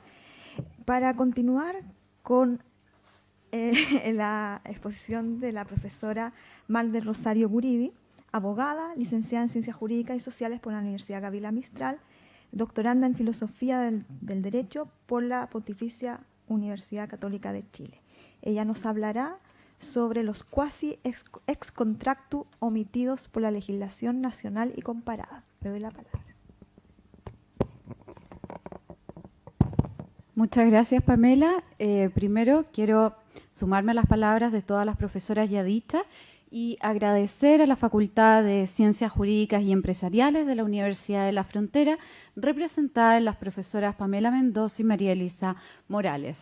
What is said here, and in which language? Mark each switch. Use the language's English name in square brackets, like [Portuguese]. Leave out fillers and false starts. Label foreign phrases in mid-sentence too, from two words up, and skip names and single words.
[Spanish] Para continuar con la exposición de la profesora Mar del Rosario Guridi, abogada, licenciada en Ciencias Jurídicas y Sociales por la Universidad Gabriela Mistral, doctoranda en Filosofía del Derecho por la Pontificia Universidad Católica de Chile. Ella nos hablará sobre los [Latin] quasi ex contractu [Spanish] omitidos por la legislación nacional y comparada. Le doy la palabra. Muchas gracias, Pamela. Primero quiero sumarme a las palabras de todas las profesoras ya dichas y agradecer a la Facultad de Ciencias Jurídicas y Empresariales de la Universidad de la Frontera, representada en las profesoras Pamela Mendoza y María Elisa Morales.